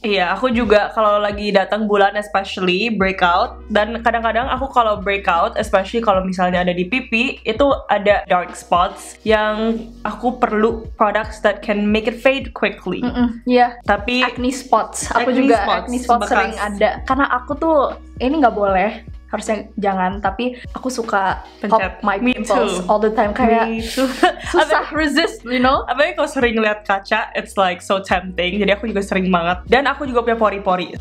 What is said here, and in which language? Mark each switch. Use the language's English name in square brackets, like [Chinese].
[Indonesian] Iya, aku juga kalau lagi datang bulan [English] especially breakout, [Indonesian] dan kadang-kadang aku kalau breakout, [English] especially [Indonesian] kalau misalnya ada di pipi, itu ada [English] dark spots [Indonesian] yang aku perlu [English] products that can make it fade quickly. [Indonesian] Iya. Tapi [English] acne spots, [Indonesian] aku juga acne spots sering ada. Karena aku tuh ini nggak boleh. Harusnya jangan, tapi aku suka [English] pop my pimples all the time. [Indonesian] Kayak susah [English] resist, you know? [Indonesian] Apalagi kalau sering lihat kaca, [English] it's like so tempting. [Indonesian] Jadi aku juga sering banget. Dan aku juga punya pori-pori.